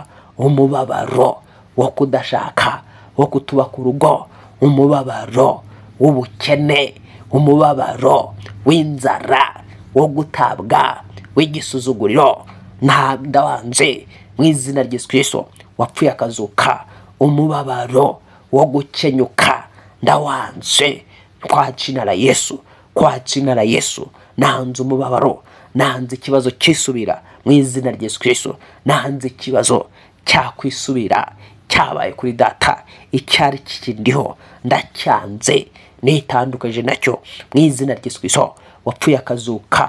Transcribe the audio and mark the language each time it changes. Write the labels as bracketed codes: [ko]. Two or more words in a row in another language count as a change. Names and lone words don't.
[rw] Umubabaro wo kudashaka, wo kutubaka urugo, umubabaro w'ubukene, umubabaro w'inzara, wo gutabwa, w'igisuzuguriro ndawanze mu izina rya Yesu Kristo wapfuye akazuka, umubabaro wo gukenyuka ndawanze [sw] kwa jina la Yesu, kwa jina la Yesu. [rw] Nanze umubabaro, nanze ikibazo kisubira mu izina rya Yesu Kristo, nanze ikibazo cyakwisubira cyabaye kuri data, icyari kikindiho ndacyanze, nitandukaje nacyo mu izina rya Yesu Kristo wapfuye akazuka.